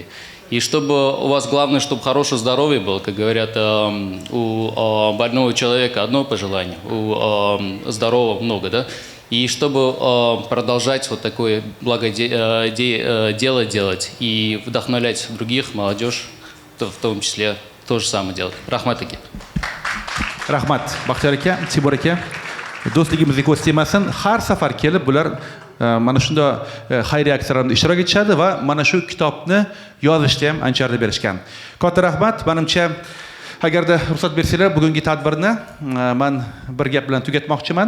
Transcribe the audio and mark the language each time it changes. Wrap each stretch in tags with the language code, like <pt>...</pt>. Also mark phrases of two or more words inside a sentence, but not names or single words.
<ru>И чтобы у вас главное, чтобы хорошее здоровье было, как говорят, у больного человека одно пожелание, у здорового много, да? И чтобы продолжать вот такое благое дело делать и вдохновлять других, молодежь, в том числе, то же самое делать.</ru> <uz>Рахмат ака. Rahmat, Baxtiyor aka, Timur aka. Do'stligimizga ko'z tegmasin. Har safar kelib bular mana shunday xayriya aksiyalarida ishtirok etishadi va mana shu kitobni yozishda ham ancha berishgan. Katta rahmat. Menimcha, agarda ruxsat bersanglar, bugungi tadbirni men bir gap bilan tugatmoqchiman.</uz>